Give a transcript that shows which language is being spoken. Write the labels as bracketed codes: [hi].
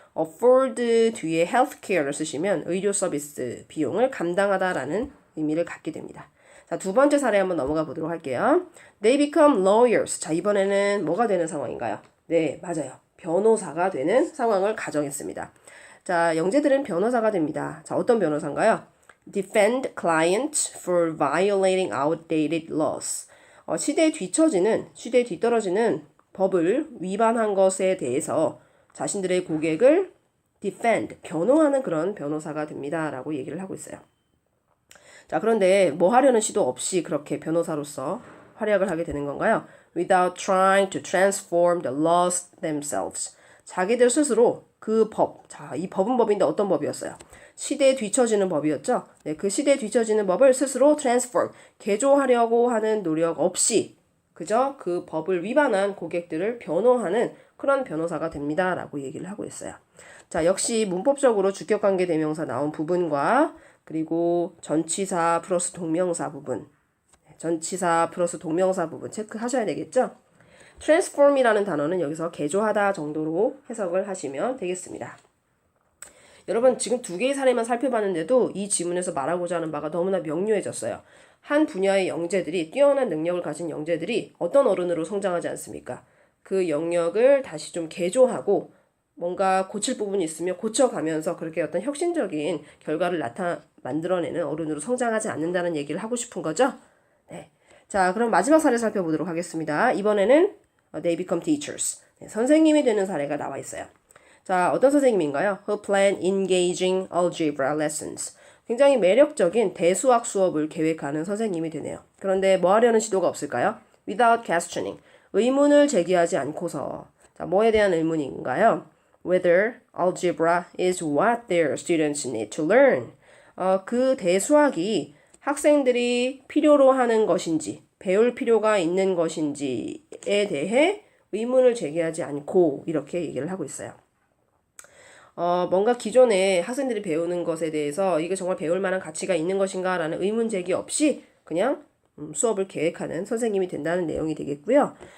[ko] afford 뒤에 healthcare를 쓰시면 의료 서비스 비용을 감당하다라는 의미를 갖게 됩니다. 자, 두 번째 사례 한번 넘어가 보도록 할게요. [en] They become lawyers. [ko] 자, 이번에는 뭐가 되는 상황인가요? 네, 맞아요. 변호사가 되는 상황을 가정했습니다. 자, 영재들은 변호사가 됩니다. 자, 어떤 변호사인가요? [en] Defend clients for violating outdated laws. [ko] 시대에 뒤떨어지는 법을 위반한 것에 대해서 자신들의 고객을 defend, 변호하는 그런 변호사가 됩니다. 라고 얘기를 하고 있어요. 자, 그런데 뭐 하려는 시도 없이 그렇게 변호사로서 활약을 하게 되는 건가요? [en] without trying to transform the laws themselves. [ko] 자기들 스스로 그 법, 자, 이 법은 법인데 어떤 법이었어요? 시대에 뒤처지는 법이었죠. 네, 그 시대에 뒤처지는 법을 스스로 transform, 개조하려고 하는 노력 없이 그저 그 법을 위반한 고객들을 변호하는 그런 변호사가 됩니다. 라고 얘기를 하고 있어요. 자, 역시 문법적으로 주격관계 대명사 나온 부분과 그리고 전치사 플러스 동명사 부분, 전치사 플러스 동명사 부분 체크하셔야 되겠죠? transform이라는 단어는 여기서 개조하다 정도로 해석을 하시면 되겠습니다. 여러분 지금 두 개의 사례만 살펴봤는데도 이 지문에서 말하고자 하는 바가 너무나 명료해졌어요. 한 분야의 영재들이 뛰어난 능력을 가진 영재들이 어떤 어른으로 성장하지 않습니까? 그 영역을 다시 좀 개조하고 뭔가 고칠 부분이 있으면 고쳐가면서 그렇게 어떤 혁신적인 결과를 만들어내는 어른으로 성장하지 않는다는 얘기를 하고 싶은 거죠. 네. 자, 그럼 마지막 사례 살펴보도록 하겠습니다. 이번에는 [en] they become teachers. [ko] 네, 선생님이 되는 사례가 나와 있어요. 자, 어떤 선생님인가요? [en] Who plan engaging algebra lessons. [ko] 굉장히 매력적인 대수학 수업을 계획하는 선생님이 되네요. 그런데 뭐 하려는 시도가 없을까요? [en] Without questioning. [ko] 의문을 제기하지 않고서. 자, 뭐에 대한 의문인가요? [en] Whether algebra is what their students need to learn. [ko] 그 대수학이 학생들이 필요로 하는 것인지, 배울 필요가 있는 것인지에 대해 의문을 제기하지 않고 이렇게 얘기를 하고 있어요. 뭔가 기존에 학생들이 배우는 것에 대해서 이게 정말 배울 만한 가치가 있는 것인가 라는 의문 제기 없이 그냥 수업을 계획하는 선생님이 된다는 내용이 되겠고요.